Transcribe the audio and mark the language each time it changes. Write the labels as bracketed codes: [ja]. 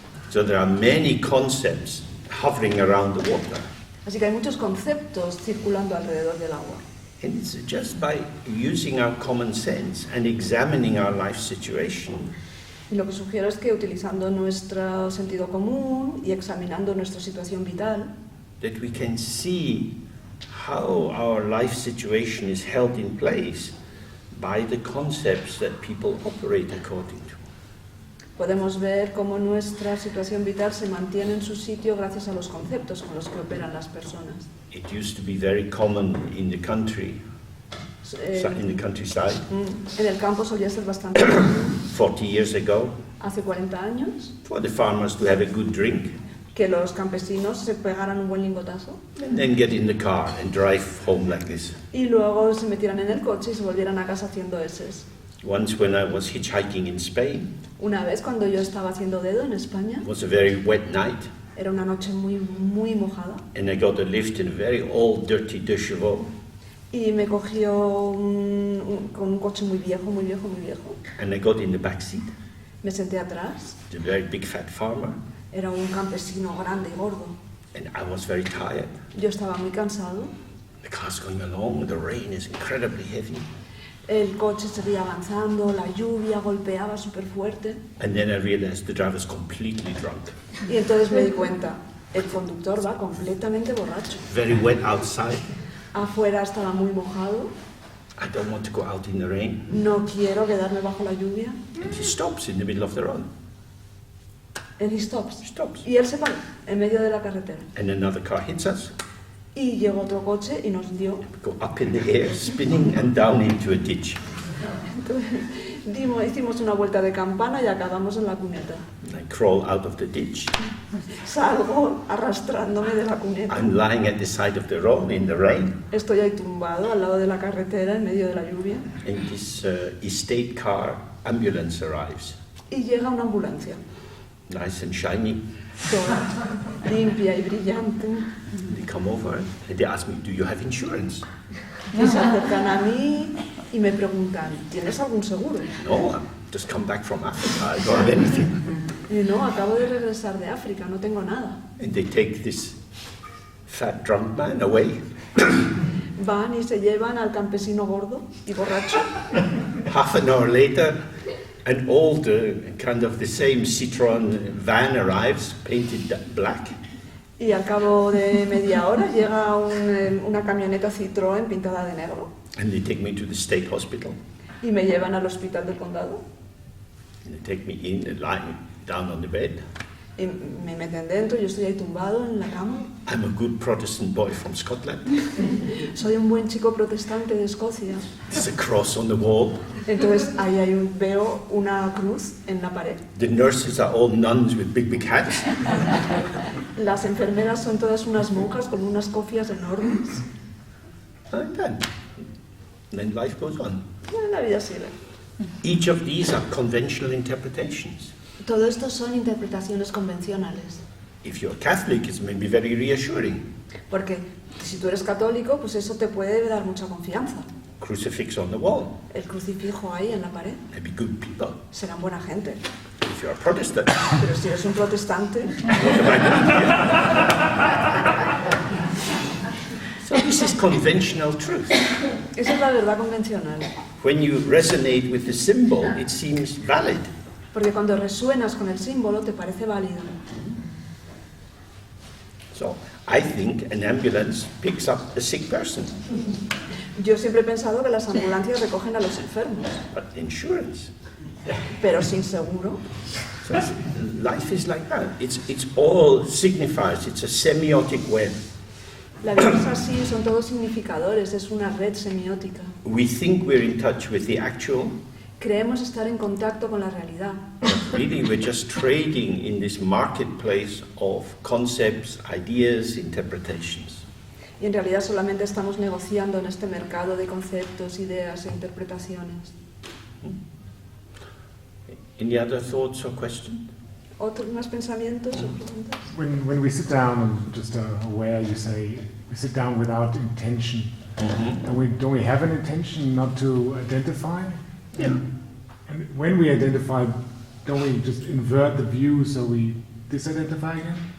[en] So there are many concepts hovering around the water. [es] Así que hay muchos conceptos circulando alrededor del agua. [en] And it's just by using our common sense and examining our life situation [es] Y lo que sugiero es que utilizando nuestro sentido común y examinando nuestra situación vital, [en] that we can see how our life situation is held in place by the concepts that people operate according to. [es] podemos ver cómo nuestra situación vital se mantiene en su sitio gracias a los conceptos con los que operan las personas. [en] It used to be very common in the country, in the countryside, [es] En el campo solía ser bastante común, [en] 40 years ago, [es] hace 40 años, [en] for the farmers to have a good drink [es] que los campesinos se pegaran un buen lingotazo [en] and then get in the car and drive home like this. [es] y luego se metieran en el coche y se volvieran a casa haciendo eses. [en] Once when I was hitchhiking in Spain, [es] Una vez cuando yo estaba haciendo dedo en España, [en] it was a very wet night, [es] era una noche muy mojada, [en] and I got a lift in a very old dirty deux chevaux, [es] y me cogió con un coche muy viejo, [en] and I got in the back seat. [es] me senté atrás, [en] The very big fat farmer, [es] era un campesino grande y gordo, [en] and I was very tired. [es] yo estaba muy cansado, [en] The car's going along, the rain is incredibly heavy. [es] el coche seguía avanzando, la lluvia golpeaba súper fuerte, [en] And then I realized the driver's completely drunk. [es] y entonces me di cuenta, el conductor va completamente borracho. [en] Very wet outside. [es] Afuera estaba muy mojado, [en] I don't want to go out in the rain. [es] no quiero quedarme bajo la lluvia. [en] And he stops in the middle of the road. And he stops. He stops. [es] Y él se para en medio de la carretera. [en] And another car hits us. [es] Y llegó otro coche y nos dio. [en] We go up in the air, spinning and down into a ditch. [es] Hicimos una vuelta de campana y acabamos en la cuneta. [en] I crawl out of the ditch. [es] Salgo arrastrándome de la cuneta. [en] I'm lying at the side of the road in the rain, [es] Estoy ahí tumbado al lado de la carretera en medio de la lluvia [en] and this estate car ambulance arrives, [es] y llega una ambulancia, [en] nice and shiny. [es] toda limpia y brillante. [en] They come over and they ask me, "Do you have insurance?" [es] Y se acercan a mí y me preguntan, ¿tienes algún seguro? [en] No, I've just come back from Africa. I don't have anything. [es] Y no, acabo de regresar de África, no tengo nada. [en] And they take this fat drunk man away. [es] Van y se llevan al campesino gordo y borracho. [en] Half an hour later, an old kind of the same Citroën van arrives, painted black. [es] Y al cabo de media hora llega una camioneta Citroën pintada de negro [en] And they take me to the state hospital. [es] y me llevan al hospital del condado [en] And they take me in and lying down on the bed. [es] y me meten dentro, yo estoy ahí tumbado en la cama. [en] I'm a good Protestant boy from Scotland. [es] Soy un buen chico protestante de Escocia. [en] There's a cross on the wall. [es] Entonces ahí veo una cruz en la pared. [en] The nurses are all nuns with big hats. [es] Las enfermeras son todas unas monjas con unas cofias enormes. [en] And then life goes on. [es] Bueno, la vida sigue. [en] Each of these are conventional interpretations. [es] Todo esto son interpretaciones convencionales. [en] If you're Catholic, it's maybe very reassuring. [es] Porque si tú eres católico, pues eso te puede dar mucha confianza. [en] Crucifix on the wall. [es] El crucifijo ahí en la pared. [en] Maybe good people. [es] Serán buena gente. [en] If you're a Protestant, [es] Pero si eres un protestante, [en] what am I doing here? So this is conventional truth. [es] esa es la verdad convencional. [en] When you resonate with the symbol, it seems valid. [es] Porque cuando resuenas con el símbolo te parece válido. [en] So I think an ambulance picks up a sick person, [es] Yo siempre he pensado que las ambulancias recogen a los enfermos, [en] but insurance. [es] pero sin seguro. [en] So life is like that. It's all signifiers. It's a semiotic web. [es] La vida es así, son todos significadores, es una red semiótica. [en] We think we're in touch with the actual, [es] Creemos estar en contacto con la realidad, [en] but really we're just trading in this marketplace of concepts, ideas, interpretations. [es] y en realidad solamente estamos negociando en este mercado de conceptos, ideas e interpretaciones. [en] Any other thoughts or questions? [es] ¿Otros más pensamientos o preguntas? [en] When we sit down and just aware, you say we sit down without intention. And don't we have an intention not to identify? Yeah. And when we identify, don't we just invert the view so we disidentify again?